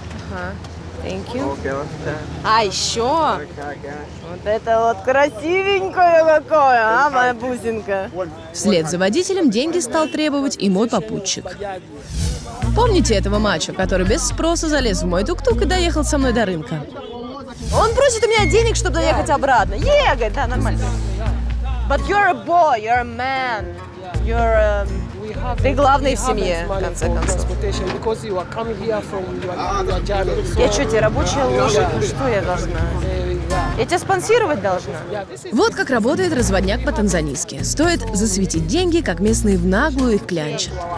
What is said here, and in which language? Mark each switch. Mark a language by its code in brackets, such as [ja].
[en] Ага, thank you. [ru] А еще вот это вот красивенькое какое, а, моя бусинка. Вслед за водителем деньги стал требовать и мой попутчик. Помните этого мачо, который без спроса залез в мой тук-тук и доехал со мной до рынка? Он просит у меня денег, чтобы доехать обратно. Говорит, да, нормально. [en] But you're a boy, you're a man. [ru] You're Ты главный в семье, в конце концов. Я что, тебе рабочая лошадь? Ну что я должна? Я тебя спонсировать должна. Вот как работает разводняк по-танзанийски. Стоит засветить деньги, как местные в наглую их клянчат.